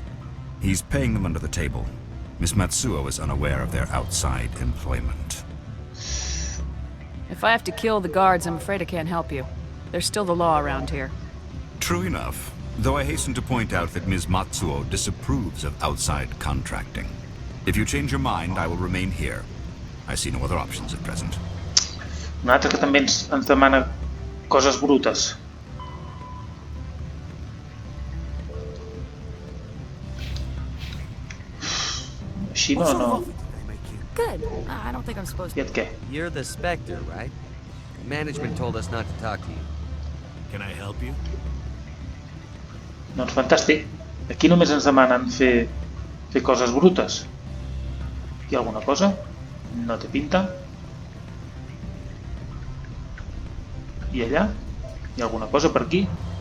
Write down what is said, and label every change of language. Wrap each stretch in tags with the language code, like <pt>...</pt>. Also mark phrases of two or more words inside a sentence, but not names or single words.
<en>He's paying them under the table. Miss Matsuo is unaware of their outside employment. If I have to kill the guards, I'm afraid I can't help you. There's still the law around here. True enough, though I hasten to point out that Ms. Matsuo disapproves of outside contracting. If you change your mind, I will remain here. I see no other options at present.</en> <ca>Un altre que també ens demana coses brutes. Així no...</ca> <en>Good. I don't think I'm supposed</en> <ca>I et què?</ca> <en>You're the Spectre, right? Management told us not to talk to you. Can I help you?</en> <ca>Doncs fantàstic. Aquí només ens demanen fer coses brutes. Hi ha alguna cosa? No té pinta. I allà? Hi ha alguna cosa per aquí?</ca>